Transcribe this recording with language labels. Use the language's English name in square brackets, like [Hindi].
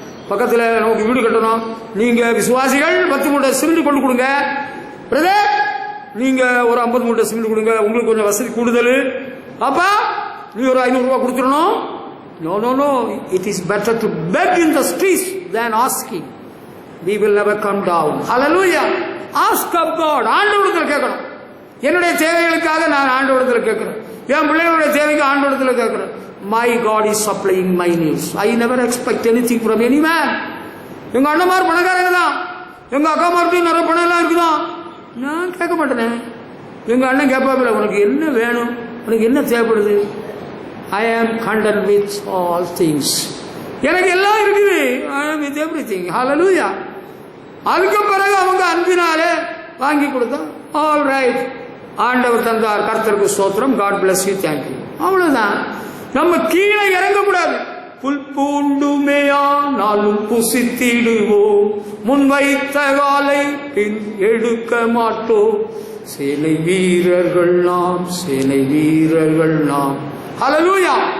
[Tamil] பக்கத்தில் நமக்கு வீடு கட்டணும், நீங்க விசுவாசிகள் 10 மூட்டை சிமெண்ட் கொண்டு கொடுங்க, பிரதர் நீங்க ஒரு 50 மூட்டை சிமெண்ட் கொடுங்க, உங்களுக்கு கொஞ்சம் வசதி கூடுதல், அப்பா நீ ஒரு 500 ரூபாய் கொடுத்துடணும். [English] No no no, it is better to beg in the streets than asking. We will never come down. Hallelujah. Ask of God. [Tamil] ஆண்டவரிடத்தில் கேட்கணும். என்னுடைய தேவைகளுக்காக நான் ஆண்டவரிடத்தில் கேட்கிறேன், என் பிள்ளைகளுடைய தேவைக்கு ஆண்டவரிடத்தில் கேட்கிறேன். [English] My God is supplying my needs. I never expect anything from any man. [Tamil] எங்க அண்ணமார் பணக்காரங்க தான், எங்க அக்கா மார்ட்டையும் நிறைய பணம் எல்லாம் இருக்குதான், நான் கேட்க மாட்டேனே. எங்க அண்ணன் கேட்பாப்பில்ல, உனக்கு என்ன வேணும், உனக்கு என்ன தேவைப்படுது. [English] I am content with all things. [Tamil] எனக்கு எல்லாம் இருக்குது. [English] I am with everything. Hallelujah. [Tamil] அதுக்கு பிறகு அவங்க அன்பினாலே வாங்கி கொடுத்தா ஆல் ரைட், ஆண்டவர் தந்தார், கர்த்தருக்கு ஸ்தோத்திரம், காட் பிளஸ் யூ, தேங்க்யூ, அவ்வளவுதான். நம்ம கீழே இறங்கக்கூடாது. புல் பூண்டுமையானாலும் புசித்திடுவோம், முன்வைத்த காலை பின் எடுக்க மாட்டோம், சேனை வீரர்கள் நாம், சேனை வீரர்கள் நாம். ஹல்லேலூயா.